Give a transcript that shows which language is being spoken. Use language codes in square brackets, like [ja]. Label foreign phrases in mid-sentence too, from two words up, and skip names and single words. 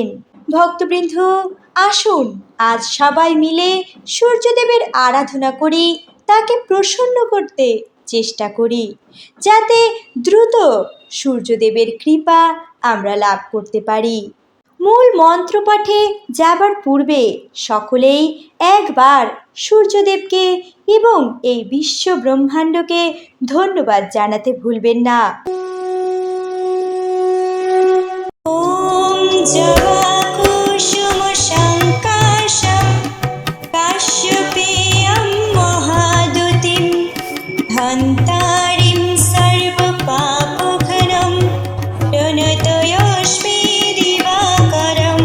[bn] ভক্তবৃন্দ, আসুন আজ সবাই মিলে সূর্যদেবের আরাধনা করি, তাকে প্রসন্ন করতে চেষ্টা করি, যাতে দ্রুত সূর্যদেবের কৃপা আমরা লাভ করতে পারি। মূল মন্ত্র পাঠে যাবার পূর্বে সকলেই একবার সূর্যদেবকে এবং এই বিশ্ব ব্রহ্মাণ্ডকে ধন্যবাদ জানাতে ভুলবেন না। [sa] ॐ जपाकुसुम संकाशं काश्यपेयं महाद्युतिम् ध्वान्तारिं सर्वपापघ्नं प्रणतोऽस्मि दिवाकरम्।